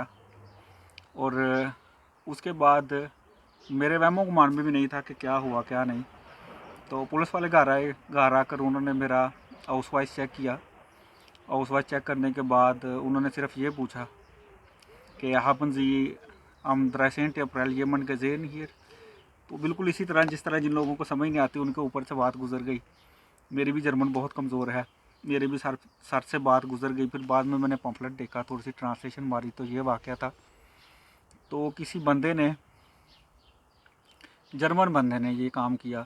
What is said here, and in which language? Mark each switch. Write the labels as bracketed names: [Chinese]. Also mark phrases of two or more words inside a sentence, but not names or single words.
[Hindi] और उसके बाद मेरे वहमो गुमान में भी नहीं था कि क्या हुआ क्या नहीं। तो पुलिस वाले घर आए, घर आकर उन्होंने मेरा हाउस वाइस चेक किया। हाउस वाइस चेक करने के बाद उन्होंने सिर्फ ये पूछा कि [German] haben Sie am 13. April jemanden gesehen hier? [Hindi] तो बिल्कुल इसी तरह जिस तरह जिन लोगों को समझ नहीं आती उनके ऊपर से बात गुजर गई। मेरी भी जर्मन बहुत कमज़ोर है, मेरे भी सर से बात गुजर गई। फिर बाद में मैंने पम्फलेट देखा, थोड़ी सी ट्रांसलेशन मारी, तो ये वाक़या था। तो किसी बंदे ने, जर्मन बंदे ने ये काम किया।